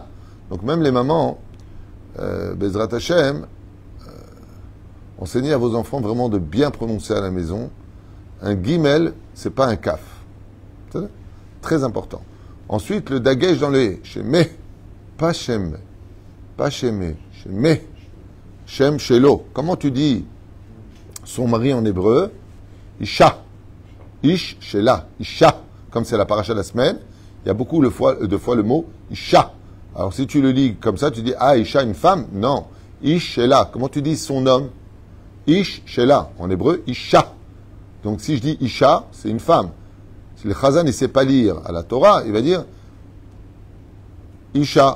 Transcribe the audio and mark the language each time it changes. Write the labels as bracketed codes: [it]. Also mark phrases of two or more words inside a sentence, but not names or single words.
[fr] Donc même les mamans, [he] בעזרת השם, [fr] enseignez à vos enfants vraiment de bien prononcer à la maison. Un guimel, c'est pas un kaf. C'est très important. Ensuite, le dagesh dans le sheme, pas shem, pas sheme, sheme, [he] שם שלו. [fr] Comment tu dis son mari en hébreu? [he] אישה איש שלה אישה, [fr] comme c'est la paracha de la semaine. Il y a beaucoup de fois le mot Isha. Alors si tu le lis comme ça, tu dis ah Isha, une femme? [he] Non. איש שלה. [fr] Comment tu dis son homme? [he] איש שלה. [fr] En hébreu, [he] Isha. [fr] Donc si je dis Isha, c'est une femme. Si le Chazan ne sait pas lire à la Torah, il va dire Isha.